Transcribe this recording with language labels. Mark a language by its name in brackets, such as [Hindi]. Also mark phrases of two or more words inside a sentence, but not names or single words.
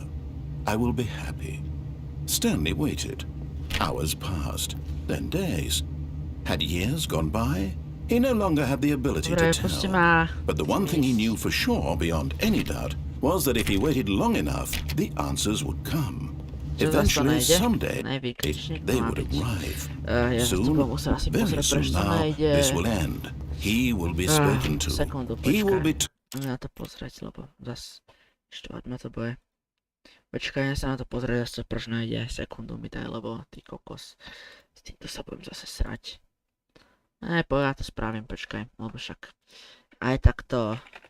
[English] I will be happy. Stanley waited. Hours passed, then days. Had years gone by? He no longer had the ability to tell. But the one thing he knew for sure, beyond any doubt, was that if he waited long enough, the answers would come. [Slovak] Čo zase to [English] Eventually, [Slovak] nejde? [English] someday, [Slovak] Nevykričník to [English] they [Slovak] má [English] would [Slovak] byť. [English] arrive. [Slovak] Ja zase to budem musieť asi [English] Very [Slovak] pozrieť, prečo [English] soon [Slovak] to [English] now, [Slovak] nejde. [English] this will end. He will be spoken to. [Slovak] Sekundu, [English] He will be [Slovak] počkaj. Na to pozrieť, lebo zase štvať ma to bude. Počkaj, ja sa na to pozrieť, zase prečo nejde. Sekundu mi daj, lebo ty kokos. S týmto sa budem zase srať. Ja to spravím, počkaj, lebo však aj takto.